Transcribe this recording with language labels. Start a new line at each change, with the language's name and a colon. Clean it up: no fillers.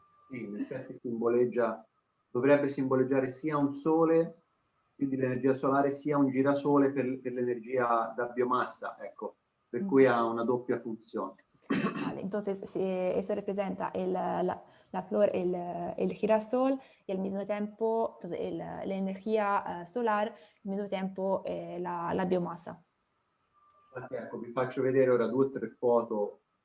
Italian: Sì, in effetti dovrebbe simboleggiare sia un sole, quindi l'energia solare, sia un girasole per l'energia da biomassa, ecco, per cui ha una doppia funzione.
Spanish: Vale, entonces eso representa la flor, el girasol y al mismo tiempo la energía solar, al mismo tiempo la biomassa.
Italian: Infatti, ecco, vi faccio vedere ora 2 o 3 foto.